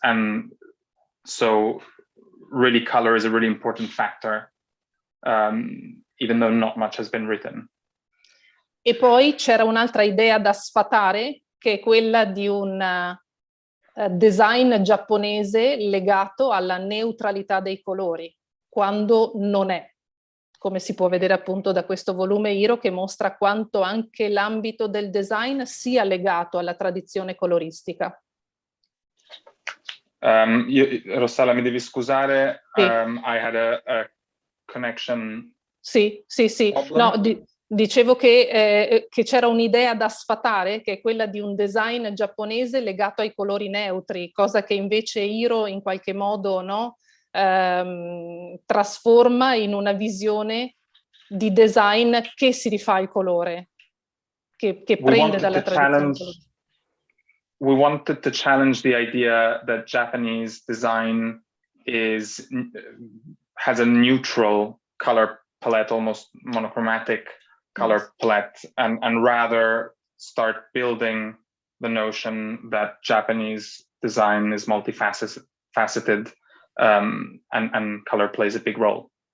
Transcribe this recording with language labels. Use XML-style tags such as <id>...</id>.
<en>And so really color is a really important factor, even though not much has been written.</en> <it>E poi c'era un'altra idea da sfatare, che è quella di un design giapponese legato alla neutralità dei colori, quando non è, come si può vedere appunto da questo volume Hiro, che mostra quanto anche l'ambito del design sia legato alla tradizione coloristica. Rossella, mi devi scusare, Sì.</it> <en>I had a connection.</en> <it>Sì. No, dicevo che c'era un'idea da sfatare, che è quella di un design giapponese legato ai colori neutri, cosa che invece Hiro in qualche modo, no, trasforma in una visione di design che si rifà al colore, che prende dalla tradizione coloristica.</it> <en>We wanted to challenge the idea that Japanese design has a neutral color palette, almost monochromatic color palette, and rather start building the notion that Japanese design is multifaceted, and color plays a big role.</en>